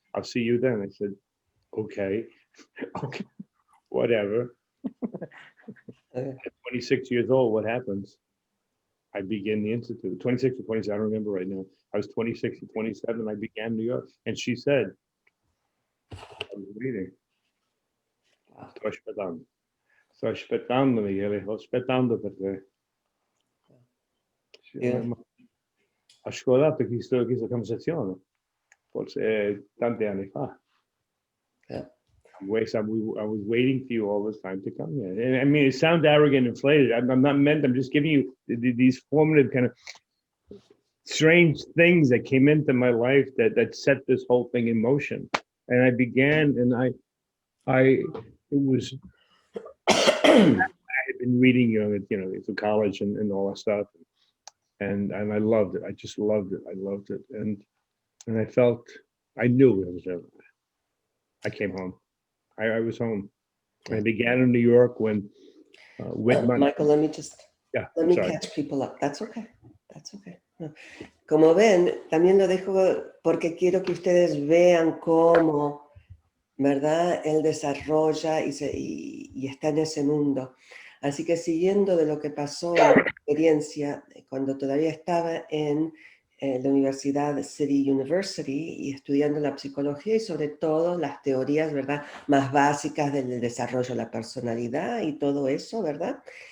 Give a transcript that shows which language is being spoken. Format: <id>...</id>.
<en>I'll see you then. I said, okay. Okay, whatever. At 26 years old, what happens? I began the Institute. 26 or 27, I don't remember right now. I was 26 or 27, I began New York. And she said, I was reading.</en> <it>Sto aspettando. Sto aspettando, Michele. Sto aspettando per te.</it> <en>Yeah.</en> <it>Ho ascoltato questa conversazione, forse tanti anni fa.</it> <en>Yeah. I was waiting for you all this time to come here. And I mean, it sounds arrogant and inflated. I'm not meant, I'm just giving you these formative kind of strange things that came into my life that set this whole thing in motion. And I began, and I had been reading, you know, through college and all that stuff. And I loved it. I just loved it. I loved it. And I felt, I knew it was there. I came home. I was home. I began in New York when Whitman. Michael, let me catch people up. That's okay. That's okay. No.</en> <es>Como ven, también lo dejo porque quiero que ustedes vean cómo, ¿verdad? Él desarrolla y está en ese mundo. Así que siguiendo de lo que pasó en la experiencia, cuando todavía estaba en la Universidad City University y estudiando la psicología y sobre todo las teorías, ¿verdad?, más básicas del desarrollo de la personalidad y todo eso, ¿verdad?</es>